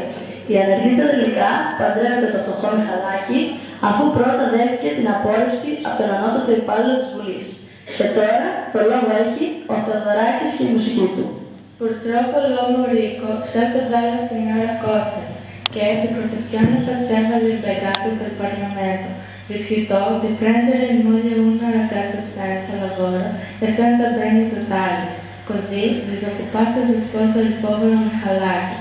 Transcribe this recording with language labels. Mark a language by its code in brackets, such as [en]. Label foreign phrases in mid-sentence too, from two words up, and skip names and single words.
[el] Η ανεργήτρια τελικά παντρεύεται το φτωχό Μιχαλάκη, αφού πρώτα δέχτηκε την απόρριψη από τον ανώτατο υπάλληλο της Βουλής. Και τώρα το λόγο έχει ο Θεοδωράκης και η μουσική του. [it] Purtroppo l'uomo ricco, scelto dalla signora Costa, che di professione faceva l'impiegato del Parlamento, rifiutò di prendere in moglie una ragazza senza lavoro e senza beni totali. Così, disoccupata, si sposa il povero Michalakis.